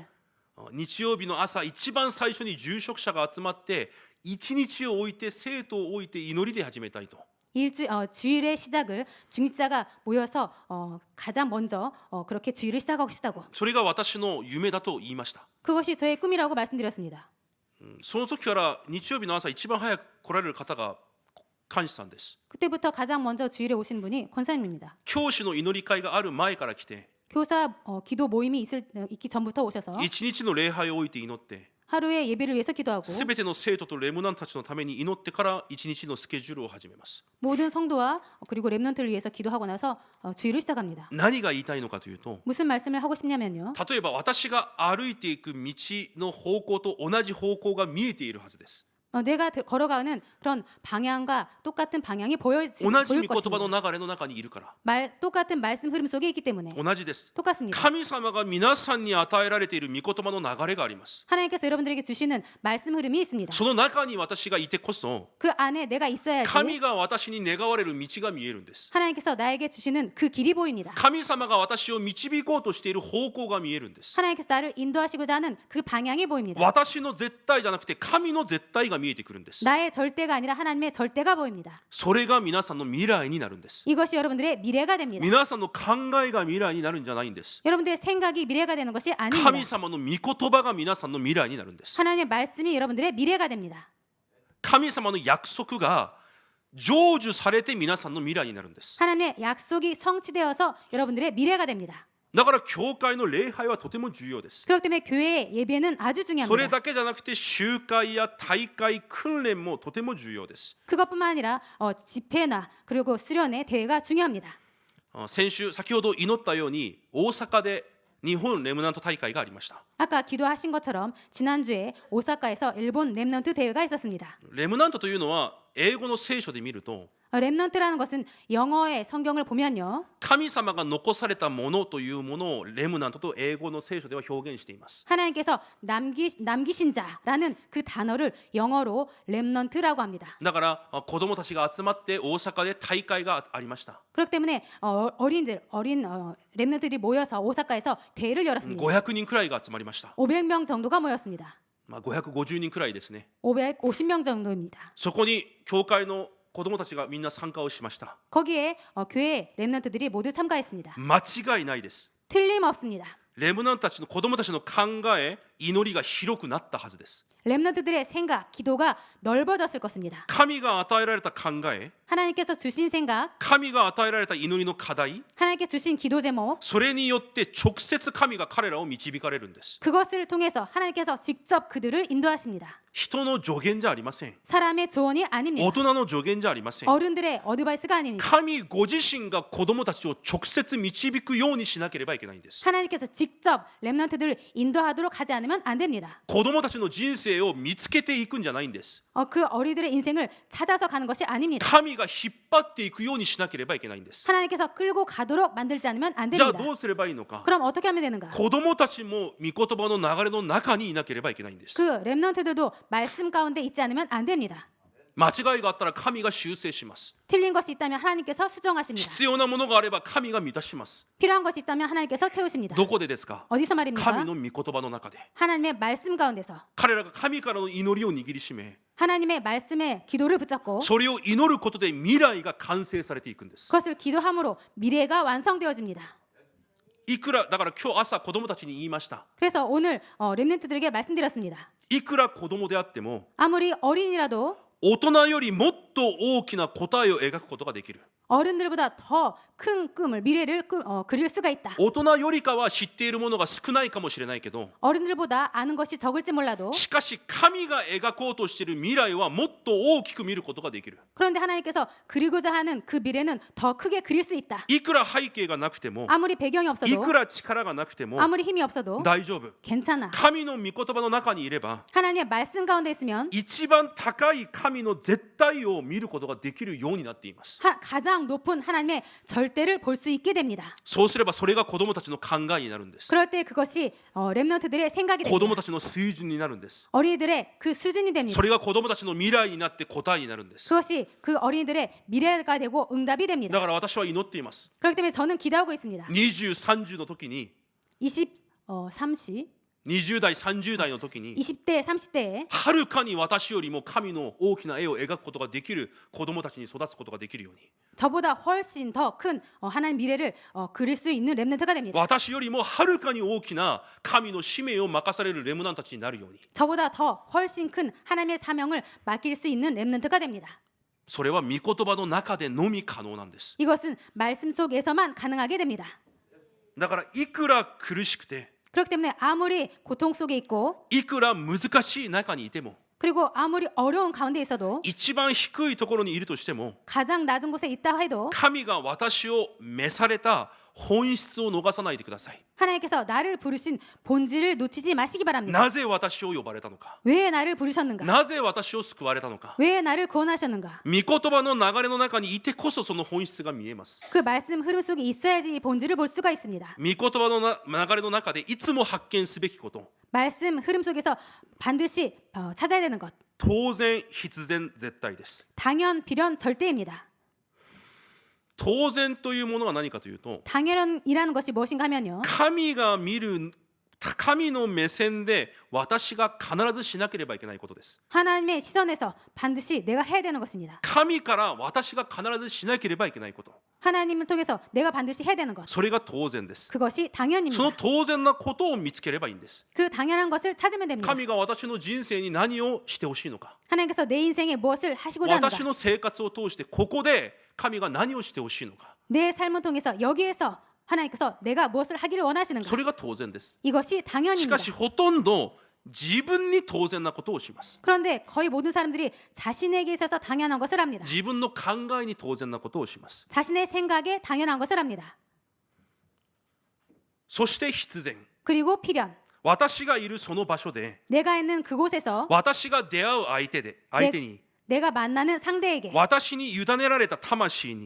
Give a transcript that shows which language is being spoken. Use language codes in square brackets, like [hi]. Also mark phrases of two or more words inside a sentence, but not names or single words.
[ja] 日曜日の朝一番最初に住職者が集まって一日を置いて生徒を置いて祈りで始めたいと。 [ko] 주일의 시작을 중지자가 모여서 가장 먼저 그렇게 주일을 시작하고 싶다고. [ja] それが私の夢だと言いました。 [ko] 그것이 저의 꿈이라고 말씀드렸습니다. [ja] その時から日曜日の朝一番早く来られる方が監視さんです。 [ko] 그때부터 가장 먼저 주일에 오신 분이 권사님입니다. [ja] 教師の祈り会がある前から来て [ko] 교사 기도 모임이 있기 전부터 오셔서 [ja] 一日の礼拝を置いて祈って [ko] 하루의 예배를 위해서 기도하고 [ja] すべての生徒とレムナントたちのために祈ってから一日のスケジュールを始めます。 [ko] 모든 성도와 그리고 렘넌트를 위해서 기도하고 나서 주일을 시작합니다. [ja] 何が言いたいのかというと [ko] 무슨 말씀을 하고 싶냐면요. [ja] 例えば私が歩いていく道の方向と同じ方向が見えているはずです。 [ko] 내가 걸어가는 그런 방향과 똑같은 방향이 [ja] 同 [ko] 보일 [ja] じ御言葉 [ko] 것입니다. [ja] の流れの中にいるから [ko] 똑같은 말씀 흐름 속에 있기 때문에 [ja] 同じです。 [ko] 똑같습니다. [ja] 神様が皆さんに与えられている御言葉の流れがあります。 [ko] 하나님께서 여러분들에게 주시는 말씀 흐름이 있습니다. [ja] その中に私がいてこそ [ko] 그 안에 내가 있어야지 [ja] 神が私に願われる道が見えるんです。 [ko] 하나님께서 나에게 주시는 그 길이 보입니다. [ja] 神様が私を導こうとしている方向が見えるんです。 [ko] 하나님께서 나를 인도하시고자 하는 그 방향이 보입니다. [ja] 私の絶対じゃなくて神の絶対が見えてくるんです。 [ko] 나의 절대가 아니라 하나님의 절대가 보입니다. [ja] それが皆さんの未来になるんです。 [ko] 이것이 여러분들의 미래가 됩니다. [ja] 皆さんの考えが未来になるんじゃないんです。 [ko] 여러분들의 생각이 미래가 되는 것이 [ja] 神 [ko] 아닙니다. [ja] 様の御言葉が皆さんの未来になるんです。 [ko] 하나님의 말씀이 여러분들의 미래가 됩니다. [ja] 神様の約束が成就されて皆さんの未来になるんです。 [ko] 하나님의 약속이 성취되어서 여러분들의 미래가 됩니다. [ja] だから教会の礼拝はとても重要です。 [ko] 그렇기 때문에 교회의 예배는 아주 [ja] それ [ko] 중요합니다. [ja] だけじゃなくて集会や大会訓練もとても重要です。 [ko] 그것뿐만 아니라 집회나 그리고 수련회 대회가 중요합니다. [ja] 先ほど祈ったように大阪で日本レムナント大会がありました。 [ko] 아까 기도하신 것처럼 지난주에 오사카에서 일본 렘넌트 대회가 있었습니다. [ja] レムナントというのは英語の聖書で見ると [ko] 렘넌트라는 것은 영어의 성경을 보면요. [ja] 神様が残されたものというものをレムナントと英語の聖書では表現しています。 [ko] 하나님께서 남기신 자라는 그 단어를 영어로 렘넌트라고 합니다. [ja] だから子供たちが集まって大阪で大会がありました。 [ko] 그렇기 때문에 어린 렘넌트들이 모여서 오사카에서 대회를 열었습니다. [ja] 500 人くらいが集まりました。 [ko] 500명 정도가 모였습니다. [ja] 550 人くらいですね。 [ko] 550명 정도입니다. [ja] そこに教会の子供たちがみんな参加をしました。 [ko] 거기에 교회 렘넌트들이 모두 참가했습니다. [ja] 間違いないです。 [ko] 틀림없습니다. [ja] レムナントたちの子供たちの考え、祈りが広くなったはずです。 [ko] 렘넌트들의 생각, 기도가 넓어졌을 것입니다. [ja] 神が与えられた考え、 [ko] 하나님께서 주신 생각, [ja] 神が与えられた祈りの課題、 [ko] 하나님께 주신 기도 제목, [ja] それによって直接神が彼らを導かれるんです。 [ko] 그것을 통해서 하나님께서 직접 그들을 인도하십니다. [ja] 人の助言じゃありません。 [ko] 사람의 조언이 아닙니다. [ja] 大人の助言じゃありません。 [ko] 어른들의 어드바이스가 아닙니다. [ja] 神ご自身が子供たちを直接導くようにしなければいけないんです。 [ko] 하나님께서 직접 렘넌트들을 인도하도록 하지 않으면 안 됩니다. [ja] 子供たちの人生を見つけていくんじゃないんです。 [ko] 그 어린이들의 인생을 찾아서 가는 것이 아닙니다. [ja] 神が引っ張っていくようにしなければいけないんです。 [ko] 하나님께서 끌고 가도록 만들지 않으면 안 [ja] じゃあ [ko] 됩니다. [ja] どうすればいいのか。 [ko] 그럼 어떻게 하면 되는가? [ja] 子供たちも御言葉の流れの中にいなければいけないんです。 [ko] 그 렘넌트들도 말씀 가운데 있지 않으면 안 됩니다. [ja] 間違いがあったら神が修正します。 [ko] 틀린 것이 있다면 하나님께서 수정하십니다. [ja] 必要なものがあれば神が満たします。 [ko] 필요한 것이 있다면 하나님께서 채우십니다. [ja] どこでですか。 [ko] 어디서 말입니까? [ja] 神の御言葉の中で。 [ko] 하나님의 말씀 가운데서 [ja] 彼らが神からの祈りを握りしめ、 [ko] 하나님의 말씀에 기도를 붙잡고 [ja] それを祈ることで未来が完成されていくんです。 [ko] 그것을 기도함으로 미래가 완성되어집니다. [ja] いくらだから今日朝子供たちに言いました。 [ko] 그래서 오늘 렘넌트들에게 말씀드렸습니다. [ja] いくら子供であっても [ko] 아무리 어린이라도 [ja] 大人よりもっと大きな答えを描くことができる。 [ko] 어른들보다 더 큰 꿈을 미래를 그릴 수가 있다. [ja] 大人よりかは知っているものが少ないかもしれないけど、 [ko] 어른들보다 아는 것이 적을지 몰라도 [ja] しかし神が描こうとしている未来はもっと大きく見ることができる。 [ko] 그런데 하나님께서 그리고자 하는 그 미래는 더 크게 그릴 수 있다. [ja] いくら背景がなくても、 [ko] 아무리 배경이 [ja] い [ko] 없어도 [ja] くら力がなくても [ko] 아무리 힘이 없어도 [ja] 大丈夫。 [ko] 괜찮아. [ja] 神の御言葉の中にいれば、 [ko] 하나님의 말씀 가운데 있으면 [ja] 一番高い神の絶対を見ることができるようになっています。 [ko] 가장 높은 하나님의 절대를 볼 수 있게 됩니다. [ja] そうすればそれが子供たちの考えになるんです。 [ko] 그럴 때 그것이 렘넌트들의 생각이 [ja] 子供 [ko] 됩니다. [ja] たちの水準になるんです。 [ko] 어린이들의 그 수준이 됩니다. [ja] それが子供たちの未来になって答えになるんです。 [ko] 그것이 그 어린이들의 미래가 되고 응답이 [ja] だ [ko] 됩니다. [ja] から私は祈っています。 [ko] 그렇기 때문에 저는 기도하고 있습니다. [ja] 20、30の時に、 20代、30代の時に [ko] 20대, 30대에 [ja] はるかに私よりも神の大きな絵を描くことができる子供たちに育つことができるように、 [ko] 저보다 훨씬 더 큰 하나님 미래를 그릴 수 있는 렘넌트가 됩니다. [ja] 私よりもはるかに大きな神の使命を任されるレムナントたちになるように、 [ko] 저보다 더 훨씬 큰 하나님의 사명을 맡길 수 있는 렘넌트가 됩니다. [ja] それは御言葉の中でのみ可能なんです。 [ko] 이것은 말씀 속에서만 가능하게 됩니다. [ja] だからいくら苦しくて、 [ko] 그렇기 때문에 아무리 고통 속에 있고 [ja] いくら難しい中にいても、 [ko] 그리고 아무리 어려운 가운데 있어도 [ja] 一番低いところにいるとしても、 [ko] 가장 낮은 곳에 있다 해도 [ja] 神が私を召された本質を逃さないでください。 [ko] 하나님께서 나를 부르신 본질을 놓치지 마시기 바랍니다. [ja] なぜ私を呼ばれたのか、 [ko] 왜 나를 부르셨는가? [ja] なぜ私を救われたのか、 [ko] 왜 나를 구원하셨는가? [ja] 御言葉の流れの中にいてこそその本質が見えます。 [ko] 그 말씀 흐름 속에 있어야지 이 본질을 볼 수가 있습니다. [ja] 御言葉の流れの中でいつも発見すべきこと、 [ko] 말씀 흐름 속에서 반드시 찾아야 되는 것. [ja] 当然必然絶対です。 [ko] 당연, 비련, 절대입니다. [ja] 当然というものは何かというと、 [ko] 당연이라는 것이 무엇인가 하면요. [ja] 神が見る神の目線で私が必ずしなければいけないことです。 [ko] 하나님의 시선에서 반드시 내가 해야 되는 것입니다. [ja] 神から私が必ずしなければいけないこと。 [ko] 하나님을 통해서 내가 반드시 해야 되는 것. [ja] それが当然です。 [ko] 그것이 [ja] その [ko] 당연입니다. [ja] 当然なことを見つければいいんです。 [ko] 그 당연한 것을 찾으면 됩니다. [ja] 神が私の人生に何をしてほしいのか、 [ko] 하나님께서 내 인생에 무엇을 하시고자 하는가. [ja] 私の生活を通してここで神が何をしてほしいのか、 [ko] 내 삶을 통해서 여기에서 하나님께서 내가 무엇을 하기를 원하시는가. [ja] それが当然です。 [ko] 이것이 [ja] し [ko] 당연입니다. [ja] かしほとんど自分に当然なことをします。 [ko] 그런데 거의 모든 사람들이 자신에게 있어서 당연한 것을 합니다. [ja] 自分の考えに当然なことをします。 [ko] 자신의 생각에 당연한 것을 합니다. [ja] そして必然、 [ko] 그리고 필연. [ja] 私がいるその場所で、 [ko] 내가 있는 그곳에서 [ja] 私が出会う相手に、 [ko] 내가 만나는 상대에게 [ja] 私に委ねられた魂に、